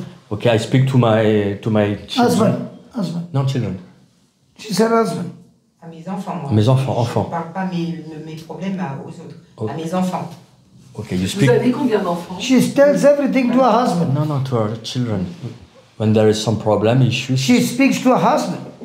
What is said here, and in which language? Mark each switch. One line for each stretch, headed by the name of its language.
English: Ok, I speak to my children. Husband. Non, children. She said husband.
French: À mes enfants, moi. Mes enfants. Je ne parle pas mes problèmes aux autres. À mes enfants.
English: Ok, you
French: Vous
English: speak.
French: avez combien d'enfants?
English: She tells everything to her husband. Non, to our children. When there is some problem, issues. She speaks to her husband.